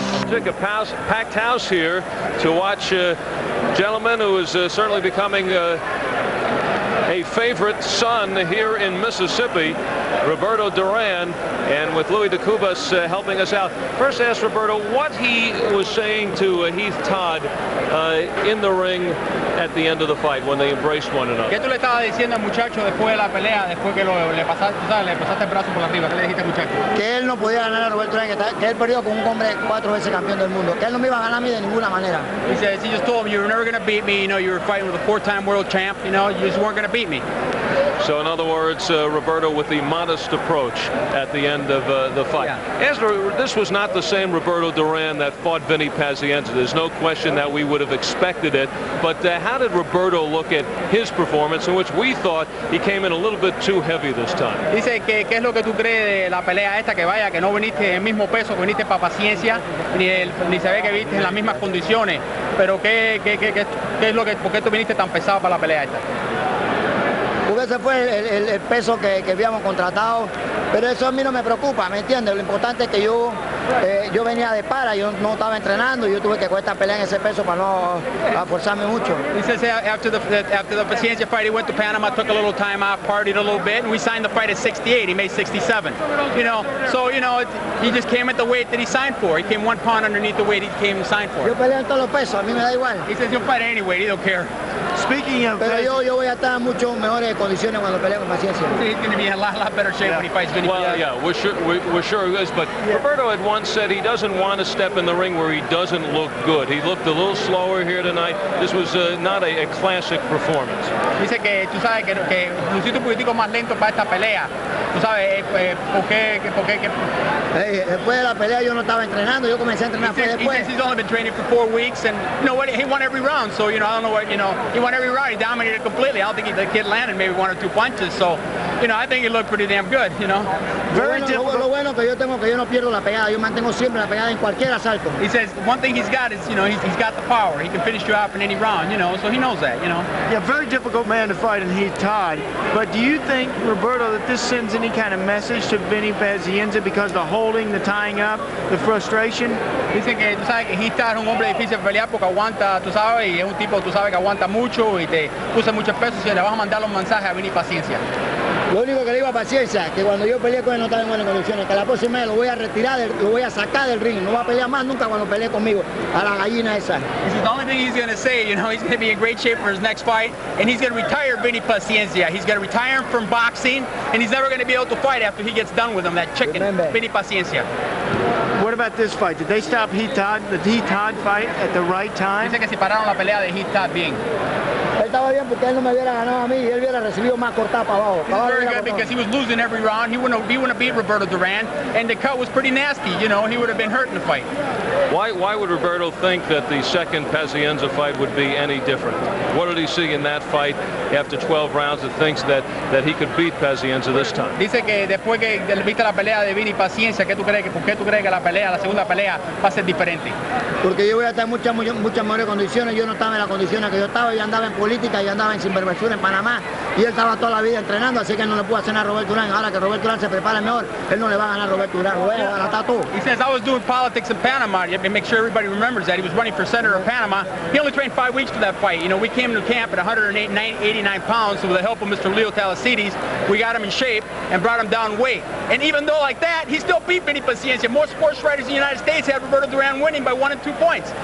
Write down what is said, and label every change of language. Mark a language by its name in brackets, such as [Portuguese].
[English] Took a packed house here to watch a gentleman who is certainly becoming a favorite son here in Mississippi, Roberto Duran, and with Louis de Cubas helping us out. First, ask Roberto what he was saying to Heath Todd in the ring at the end of the fight when they embraced one another. [Spanish] ¿Qué tú le estabas diciendo al muchacho después de la pelea, después que le pasaste el brazo por arriba? ¿Qué le dijiste al muchacho? Que él no podía ganar a Roberto Duran, que él perdió con un hombre 4 veces campeón del mundo, que él no me iba a ganar a mí de ninguna manera. [English] He says, he just told him you were never going to beat me. You know, you were fighting with a 4-time world champ. You know, you just weren't going to beat me. So in other words, Roberto with the modest approach at the end of the fight. Yeah. This was not the same Roberto Duran that fought Vinny Pazienza. There's no question that we would have expected it. But how did Roberto look at his performance, in which we thought he came in a little bit too heavy this time? [Spanish] Dice que qué es lo que tú crees de la pelea esta, que vaya, que no viniste en el mismo peso, que viniste para Paciencia, ni se ve que viniste en las mismas condiciones. Pero qué es lo que, ¿por qué tú viniste tan pesado para la pelea esta? Porque ese fue el peso que habíamos contratado, pero eso a mí no me preocupa, ¿me entiendes? Lo importante es que yo venía de para, yo no estaba entrenando, yo tuve que coger esta pelea en ese peso para no forzarme mucho. [English] He says after the Paciencia fight, he went to Panama, took a little time off, partied a little bit, and we signed the fight at 68. He made 67. You know, so you know, he just came at the weight that he signed for. He came 1 pound underneath the weight he came and signed for. [Spanish] Yo peleo en todos los pesos, a mí me da igual. [English] He says he'll fight at any weight, he don't care. Speaking of, [Spanish] pero yo voy a estar en mucho mejores condiciones cuando peleo con Paciencia. [English] He's going to be in a lot better shape when he fights Vinny. Well, yeah, we're sure he is. But Roberto had once said he doesn't want to step in the ring where he doesn't look good. He looked a little slower here tonight. This was not a classic performance. [Spanish] Dice que tú sabes que luciste un poquitico más lento para esta pelea. Tú sabes por qué. Después de la pelea yo no estaba entrenando, yo comencé a entrenar después. [English] He says he's only been training for 4 weeks, and you know what? He won every round. So you know, I don't know what, you know, he won every round. He dominated completely. I don't think the kid landed maybe 1 or 2 punches. So you know, I think he looked pretty damn good. You know. [Spanish] Lo bueno que yo no pierdo la pegada. Yo mantengo siempre la pegada en cualquier asalto. [English] He says one thing he's got is, you know, he's got the power. He can finish you off in any round. You know, so he knows that. You know. Yeah, very difficult man to fight in Heath Todd. But do you think, Roberto, that this sends any kind of message to Vinny Pazienza because the holding, the tying up, the frustration? [Spanish] Dicen que tú sabes que Heath Todd es un hombre difícil de pelear porque aguanta, tú sabes, y es un tipo, tú sabes, que aguanta mucho y te usa muchos pesos y le vas a mandar los mensajes a Vinny Paciencia. Lo único que le digo a Paciencia, que cuando yo peleé con él no estaba en buenas condiciones, que la próxima vez lo voy a retirar, lo voy a sacar del ring, no va a pelear más nunca cuando pelee conmigo, a la gallina esa. [English] This is the only thing he's going to say, you know, he's going to be in great shape for his next fight, and he's going to retire Vinny Paciencia. He's going to retire him from boxing, and he's never going to be able to fight after he gets done with him, that chicken, Vinny Paciencia. What about this fight? Did they stop the Heath Todd fight at the right time? [Spanish] Dice que si pararon la pelea de Heath Todd bien. Él estaba bien porque él no me hubiera ganado a mí y él hubiera recibido más cortada para abajo. [English] He was very good because he was losing every round. He wouldn't have beat Roberto Duran, and the cut was pretty nasty. You know, he would have been hurt in the fight. Why would Roberto think that the second Pazienza fight would be any different? What did he see in that fight after 12 rounds that thinks that he could beat Pazienza this time? [Spanish] Dice que después que viste la pelea de Vini Paciencia, ¿por qué tú crees que la segunda pelea va a ser diferente? Porque yo voy a estar en muchas mejores condiciones. Yo no estaba en las condiciones que yo estaba. Yo andaba en política, yo andaba en sinvergüenza en Panamá. Y él estaba toda la vida entrenando, así que no le puedo hacer nada a Roberto Duran. Ahora que Roberto Duran se prepara mejor, él no le va a ganar a Roberto Duran. Lo voy a baratar todo. [English] He says, I was doing politics in Panama. You have to make sure everybody remembers that. He was running for senator of Panama. He only trained 5 weeks for that fight. You know, we came to camp at 189 pounds, so with the help of Mr. Leo Talasides, we got him in shape and brought him down weight. And even though like that, he still beat Vinny Paciencia. More sports writers in the United States had Roberto Duran winning by 1 and 2 points.